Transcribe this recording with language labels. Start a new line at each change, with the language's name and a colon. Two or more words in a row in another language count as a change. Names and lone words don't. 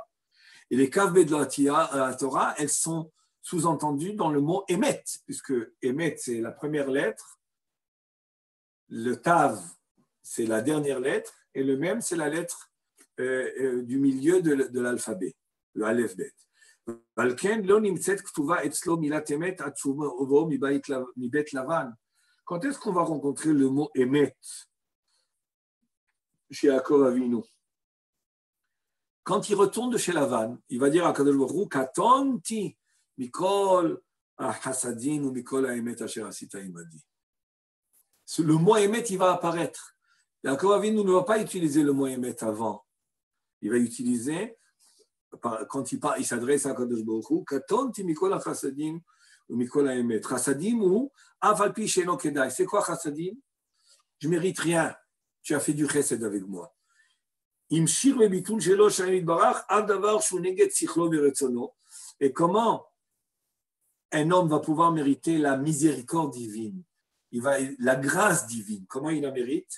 French: Et les
Hebrew: כ"ב
French: de la Torah, elles sont sous-entendues dans le mot Emet, puisque Emet, c'est la première lettre, le Tav, c'est la dernière lettre, et le Mem, c'est la lettre du milieu de l'alphabet, le
Hebrew: אלף בית.
French: Quand est-ce qu'on va rencontrer le mot Emet chez Yaakov Avinu? Quand il retourne de chez Lavan, il va dire à Kadosh Baruch Hu,
Hebrew: קטנתי מכל החסדים ומכל האמת אשר עשית עמדי.
French: Le mot Emet, il va apparaître. Yaakov Avinu ne va pas utiliser le mot Emet avant. Il va utiliser, quand il s'adresse à Kadosh Baruch Hu,
Hebrew: קטנתי מכל החסדים ומכל האמת. חסדים הוא אף על פי שאינו כדאי.
French: C'est quoi hasadim? Je ne mérite rien. Tu as fait du chesed avec moi. Et comment un homme va pouvoir mériter la miséricorde divine, la grâce divine, comment il la mérite?